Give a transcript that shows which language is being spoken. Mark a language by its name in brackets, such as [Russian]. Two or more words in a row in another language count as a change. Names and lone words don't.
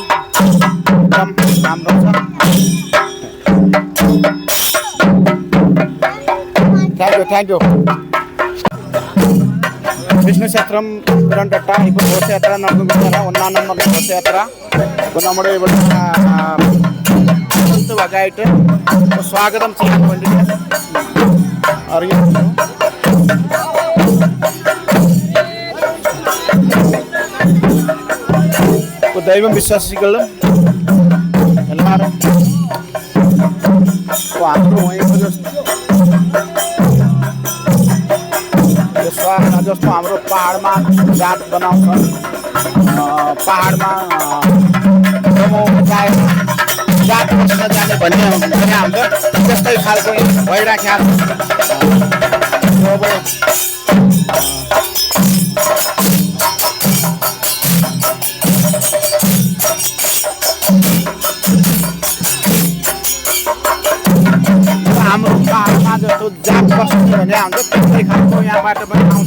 [Nepali] एकदम राम्रो छ. [English] thank you. [Malayalam] വിഷ്ണു ക്ഷേത്രം പിരന്തട്ട ഇപ്പോൾ ഘോഷയാത്ര നടന്നുകൊണ്ടിരിക്കുകയാണ്. 1-ാം നമ്പർ ഘോഷയാത്ര. അപ്പോൾ നമ്മുടെ ഇവിടെ വകയായിട്ട് സ്വാഗതം ചെയ്യാൻ വേണ്ടിയിട്ട് അറിയിക്കുന്നു. ദൈവം വിശ്വാസികളും എല്ലാവരും [Nepali] जस्तो हाम्रो पहाडमा जात बनाउँछन्, पहाडमा जात बस्न जाने भन्ने हुन्छ, त्यस्तै खालको भइराखेको हाम्रो पहाडमा जस्तो जात बस्ने भने हुन्छ, त्यस्तै खालको यहाँबाट पनि आउँछ.